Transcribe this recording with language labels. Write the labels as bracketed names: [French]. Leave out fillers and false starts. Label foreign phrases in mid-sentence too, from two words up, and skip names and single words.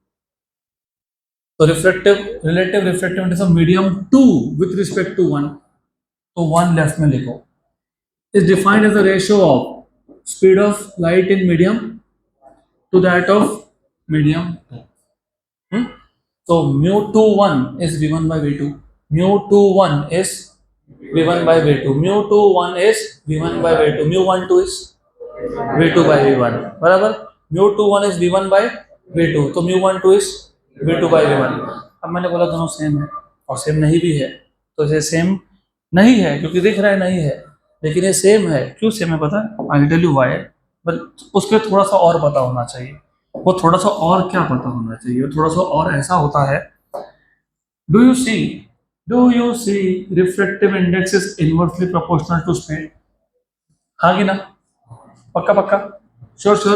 [English] तो relative refractive index of medium 2 with respect to 1, तो 1 [Hindi] लेफ्ट में लिखो, [English] is defined as the ratio of speed of light in medium to that of medium 2. तो μ21 is V1 by V2, μ21 is V1 by V2, μ21 is V1 by V2, μ12 is V2 by V1, [Hindi] बराबर। [English] μ21 is V1 by V2, तो μ12 is V2 by V1। [Hindi] अब मैंने बोला दोनों सेम है और सेम नहीं भी है, तो ये सेम नहीं है क्योंकि दिख रहा है नहीं है, लेकिन ये सेम है। क्यों सेम है पता है, [English] I tell you why, but [Hindi] उसके थोड़ा सा और पता होना चाहिए। वो थोड़ा सा और क्या पता होना चाहिए, थोड़ा सा और ऐसा होता है, [English] do you see refractive index is inversely proportional to speed, [Hindi] हाँ कि ना, पक्का पक्का, श्योर।